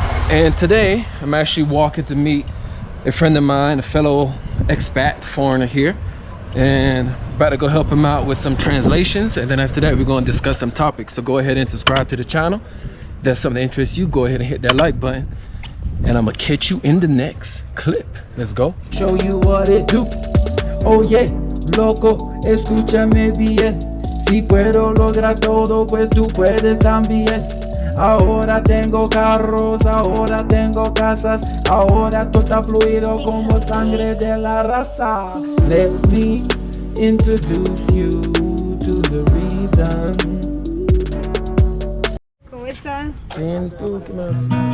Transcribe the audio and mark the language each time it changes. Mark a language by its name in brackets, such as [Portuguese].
[English] And today I'm actually walking to meet a friend of mine, a fellow expat foreigner here, and about to go help him out with some translations. And then after that we're going to discuss some topics. So go ahead and subscribe to the channel. If that's something that interests you, go ahead and hit that like button. And I'm gonna catch you in the next clip. Let's go. Show you what it do. [Spanish] Oh yeah, loco, escúchame bien. Si puedo lograr todo, pues tú puedes también. Ahora tengo carros, ahora tengo casas, ahora todo está fluido como sangre de la raza. [English] Let me introduce you to the reason. [Spanish] ¿Cómo estás? Bien, ¿y tú? ¿Qué más?